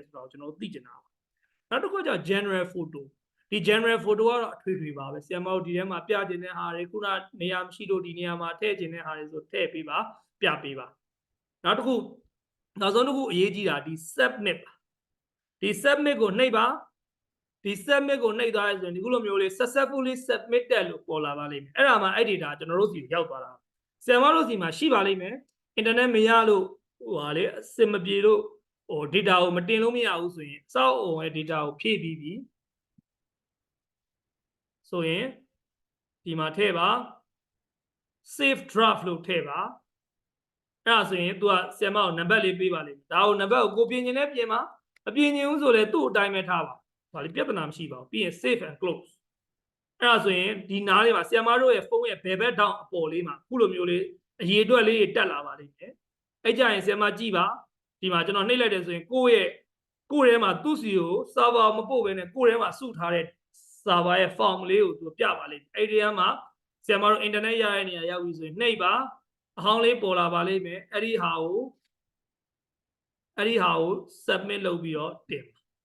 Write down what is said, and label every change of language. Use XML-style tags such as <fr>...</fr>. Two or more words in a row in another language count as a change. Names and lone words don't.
<my>ဆိုတော့ကျွန်တော်တို့သိချင်တာပါနောက်တစ်ခုက</my> <en>general photo</en> <my>ဒီ</my> <en>general photo</en> <my>ကတော့အထွေထွေပါပဲဆရာမတို့ဒီထဲမှာပြကျင်တဲ့ဟာတွေခုနနေရာ မရှိလို့ဒီနေရာမှာထည့်ကျင်တဲ့ဟာတွေဆိုထည့်ပေးပါပြပေးပါနောက်တစ်ခုနောက်ဆုံးတစ်ခုအရေးကြီးတာဒီ submit ပါဒီ submit ကိုနှိပ်ပါဒီ submit ကိုနှိပ်သွားရဆိုရင်ဒီခုလိုမျိုးလေး</my> <en>successfully submitted</en> <my>လို့ပေါ်လာပါလိမ့်မယ်အဲ့ဒါမှအဲ့ data ကျွန်တော်တို့စီရောက်သွားတာဆရာမတို့စီမှာရှိပါလိမ့်မယ် internet မရလို့ဟိုဟာလေအစင်မပြေလို့ဟို data ကိုမတင်လို့မရဘူးဆိုရင်စောက်အုံရဲ့ data ကိုဖြည့်ပြီးပြီ ဆိုရင်ဒီမှာထည့်ပါ</my> <en>save draft</en> <my>လို့ထည့်ပါအဲ့ဒါဆိုရင်သူကဆရာမကိုနံပါတ်လေးပေးပါလိမ့်မယ်ဒါကိုနံပါတ်ကိုပြင်ကျင်နဲ့ပြင်ပါမပြင်ကျင်ဘူးဆိုလဲ သူ့အတိုင်းပဲထားပါဒါလေးပြဿနာမရှိပါဘူးပြီးရင်</my> <en>save and close</en> <my>အဲ့ဒါဆိုရင်ဒီနားလေးမှာဆရာမတို့ရဲ့ဖုန်းရဲ့ဘယ်ဘ က်တောင်အပေါ်လေးမှာခုလိုမျိုးလေးအရေးအတွက်လေးတက်လာပါလိမ့်မယ်အဲ့ကြရင်ဆရာမကြည့်ပါဒီမှာကျွန်တော်နှိပ်လိုက်တယ်ဆိုရင်ကိုယ့်ထဲမှာသူ့စီကို server မပို့ဘဲနဲ့ကိုယ့်ထဲမှာစုထားတဲ့ server ရဲ့ form လေးကိုသူပြပါလိမ့်မယ်အဲ့ဒီမှာဆရာမတို့ internet ရတဲ့နေရာရောက်ပြီဆိုရင်နှိပ်ပါအဟောင်းလေးပေါ်လာပါလိမ့်မယ်အဲ့ဒီဟာကို submit လုပ်ပြီးတော့တင်ပါ</my>